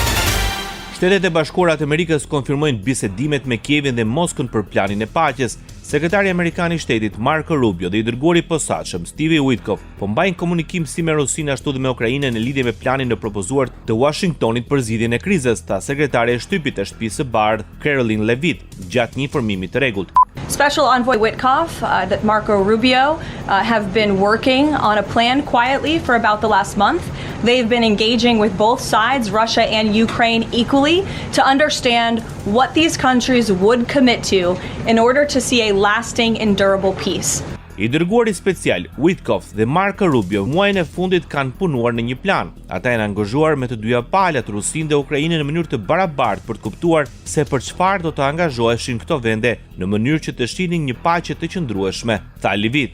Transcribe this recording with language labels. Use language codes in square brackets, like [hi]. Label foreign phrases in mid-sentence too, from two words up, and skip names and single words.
[sq] Shtetet e Bashkuara të Amerikës konfirmojnë bisedimet me Kievin dhe Moskën për planin e paqes. Sekretari amerikan i shtetit Marco Rubio dhe i dërguari i posaçëm Steve Witkoff po mbajnë komunikim si me Rusinë ashtu dhe me Ukrainën në lidhje me planin e propozuar të Washingtonit për zgjidhjen e krizës, tha sekretare e shtypit të Shtëpisë së Bardhë Caroline Levitt gjatë një informimi të rregullt. [en] Special Envoy Witkoff, that Marco Rubio have been working on a plan quietly for about the last month. They've been engaging with both sides, Russia and Ukraine, equally to understand what these countries would commit to in order to see a lasting and durable peace. [sq] I dërguari special Witkoff dhe Marco Rubio muajin e fundit kanë punuar në një plan. Ata janë angazhuar me të dyja palët, Rusinë dhe Ukrainën, në mënyrë të barabartë për të kuptuar se për çfarë do të angazhoheshin këto vende në mënyrë që të shihnin një paqe të qëndrueshme, tha Levitt.